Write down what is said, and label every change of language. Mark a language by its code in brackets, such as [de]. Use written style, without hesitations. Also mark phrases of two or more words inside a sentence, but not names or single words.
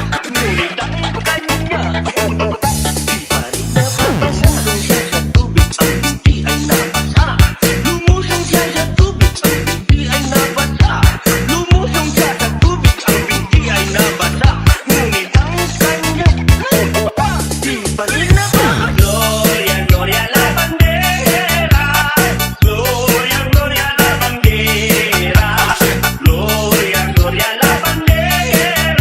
[tl] Ngunit ang kanya di pa rin nababasa. Lumusong siya sa tubig. Ang binti ay nabasa. Lumusong siya sa tubig. Ang binti ay nabasa. Lumusong siya sa tubig. Ang binti ay nabasa. Ngunit ang kanya di pa rin nababasa. [es] Gloria, gloria la bandera. Gloria, gloria la bandera. Gloria, gloria la bandera.